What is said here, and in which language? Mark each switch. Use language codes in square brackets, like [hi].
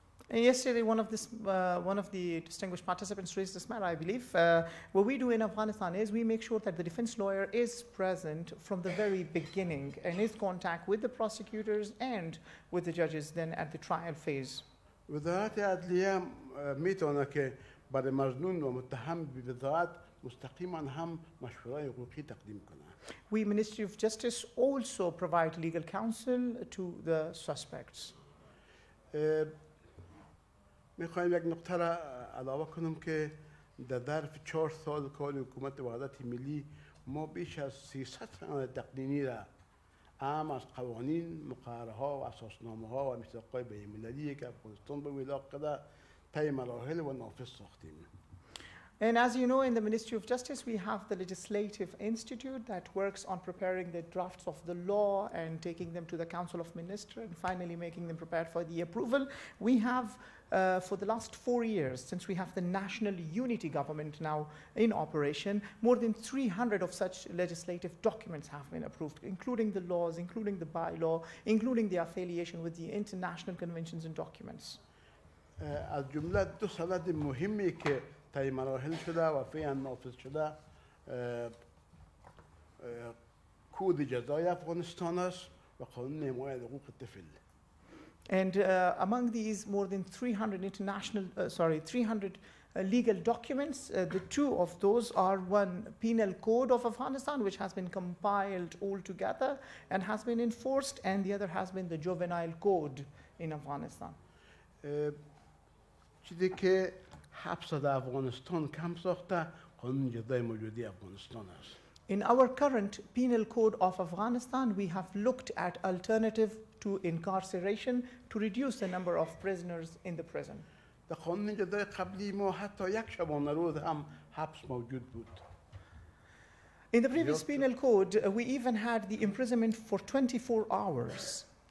[en] And yesterday, one of the distinguished participants raised this matter, I believe. What we do in Afghanistan is we make sure that the defense lawyer is present from the very beginning and is in contact with the prosecutors and with the judges then at the trial phase. [fa] وزارت عدلیه میتونه که برای مظنون و متهم به وزارت مستقیما هم مشورای حقوقی تقدیم کنه. [en] We, Ministry of Justice, also provide legal counsel to the suspects. [fa] میخوایم یک نقطه را علاوه کنم که در ظرف 4 سال کار حکومت وحدت ملی ما بیش از 300 سند تقنینی را اهم از قوانین، مقرره ها و اساسنامه ها و میثاق‌های بین‌المللی که افغانستان به ولاق کرده طی مراحل و نافذ ساختیم. [en] And as you know, in the Ministry of Justice, we have the Legislative Institute that works on preparing the drafts of the law and taking them to the Council of Ministers and finally making them prepared for the approval. We have, for the last 4 years, since we have the National Unity Government now in operation, more than 300 of such legislative documents have been approved, including the laws, including the bylaw, including the affiliation with the international conventions and documents. [fa] از جمله 2 سند مهمی که طی مراحل شده و فعلا نافذ شده کود جزای افغانستان است و قانون حمایت حقوق طفل. [en] And among these more than 300 legal documents, the 2 of those are one penal code of Afghanistan, which has been compiled all together and has been enforced, and the other has been the juvenile code in Afghanistan. [fa] چیزی که حبس در افغانستان کم ساخته قانون جزای موجودی افغانستان است. [en] In our current penal code of Afghanistan, we have looked at alternative to incarceration to reduce the number of prisoners in the prison. [fa] در قانون جزای قبلی ما حتی یک شبانه روز هم حبس موجود بود. [en] In the previous penal code, we even had the imprisonment for 24 hours.